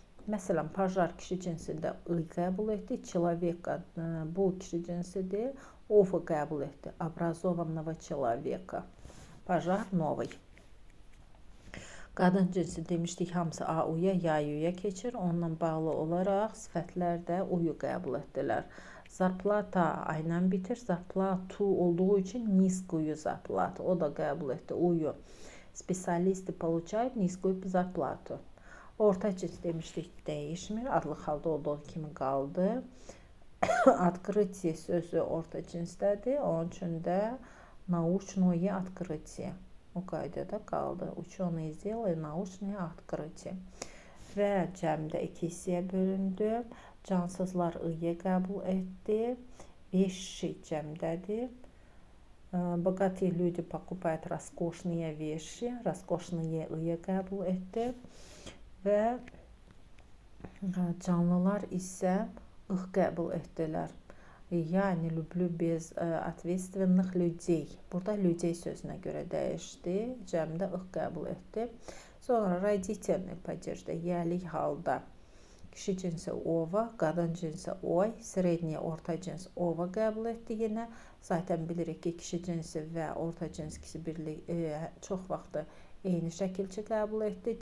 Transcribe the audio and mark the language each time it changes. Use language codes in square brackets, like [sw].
[az] Məsələn, Pajar kişi cinsində I qəbul etdi, Человека bu kişi cinsidir, Ova qəbul etdi, [ru] образованного человека. [az] Pajar новый. Qadın cinsi demişdik, hamısı A-uya, ya-yuya keçir. Onunla bağlı olaraq sifətlər də uyu qəbul etdilər. Zarplata ayla bitir. Zarplatu olduğu için [ru] низкую зарплату. [az] O da qəbul etdi uyu. [ru] Spesialisti получают низкую зарплату. [az] Orta cins demişdik, değişmir. Adlı halda olduğu kimi qaldı. Открытие sözü orta cinsdədir. Onun üçün də [ru] научное открытие. [az] O qaydada qaldı. [ru] Ученые сделали научное открытие. [az] Və cəmdə iki hissəyə bölündü. Cansızlar I-yə qəbul etdi. Вещи cəmdədir. [ru] Богатые люди покупают роскошные вещи. [az] Роскошные I-yə qəbul etdi. Və canlılar isə I qəbul etdilər. [ru] Я не люблю безответственных людей. [az] Burada людей sözünə görə dəyişdi. Cəmdə I qəbul etdi. Sonra родительный падежdə, yəlik halda kişi cinsi ova, qadın cinsi oy, sredniyə orta cins ova qəbul etdi yenə. Zaten bilirik ki, kişi cinsi və orta cins ikisi birlik çox vaxtı eyni şəkilçi qəbul etdi.